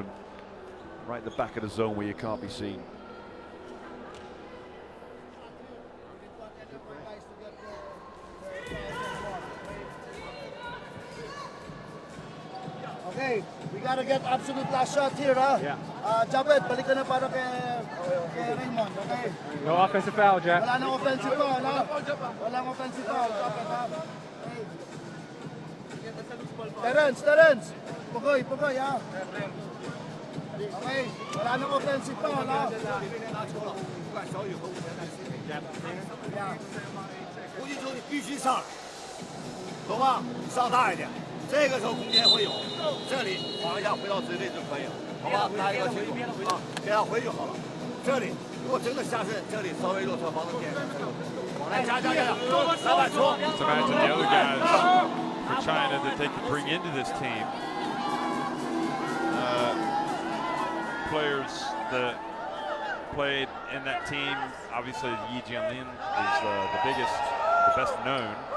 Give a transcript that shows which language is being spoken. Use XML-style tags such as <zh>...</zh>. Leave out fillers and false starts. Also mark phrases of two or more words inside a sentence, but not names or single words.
<en>Right at the back of the zone where you can't be seen. Okay, we gotta get absolute last shot here, ha? Yeah.</en> <tl>Japet, balik ka na para kay Raymond, okay?</tl> <en>No offensive foul, Jack.</en> <tl>Wala nang</tl> <en>offensive foul,</en> <tl>ha? Walang</tl> <en>offensive foul,</en> <tl>Japet, ha? Okay. Terence! Pugoy, ha? Okay, wala nang</tl> <en>offensive foul,</en> <tl>ha?</tl> <zh>无击球你必须上来，懂吗？上大一点，这个时候空间会有，这里晃一下回到自己位置就可以了，好吧？拿一个球啊，给他回就好了。这里如果真的下身，这里稍微右侧防守点，往来加，篮板出。</zh> <en>Just imagine the other guys for China that they could bring into this team. Players that played in that team, obviously Yi Jianlin is the biggest, the best known.</en>